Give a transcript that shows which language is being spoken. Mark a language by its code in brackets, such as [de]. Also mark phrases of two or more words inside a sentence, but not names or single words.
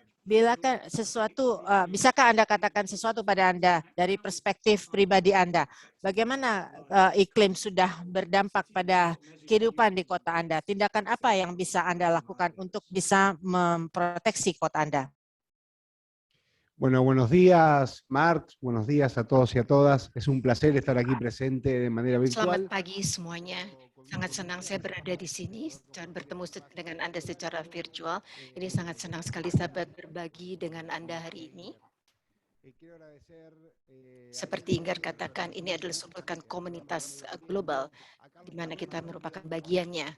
[id] Bisakah Anda katakan sesuatu pada Anda dari perspektif pribadi Anda? Bagaimana iklim sudah berdampak pada kehidupan di kota Anda? Tindakan apa yang bisa Anda lakukan untuk bisa memproteksi kota Anda? [es] Bueno, buenos días, Mark. Buenos días a todos y a todas. Es un placer estar aquí presente de manera virtual. [id] Selamat pagi semuanya. Sangat senang saya berada di sini dan bertemu dengan Anda secara virtual. Ini sangat senang sekali saya berbagi dengan Anda hari ini. Seperti Inggar katakan, ini adalah merupakan komunitas global di mana kita merupakan bagiannya.